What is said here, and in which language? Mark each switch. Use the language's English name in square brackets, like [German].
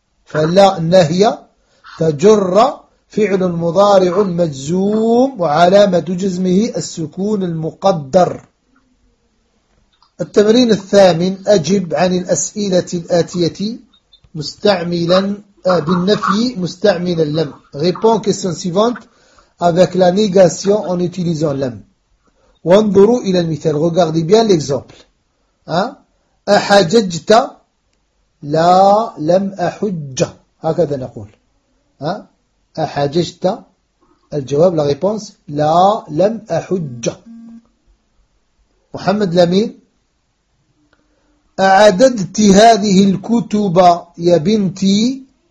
[Arabic] فلا النهي تجر فعل مضارع مجزوم وعلامة جزمه السكون المقدر. التمرين الثامن، أجب عن الأسئلة الآتية مستعملا بالنفي مستعملا لم. [French] Répond question suivante avec la négation en utilisant لم. [Arabic] وانظروا إلى المثال. [French] Regardez bien l'exemple. [Arabic] أحججت؟ لا لم أحج، هكذا نقول. أحججت؟ الجواب لا [French] réponse [Arabic] لا لم أحج. محمد لمين؟ أعددت هذه الكتب يا بنتي؟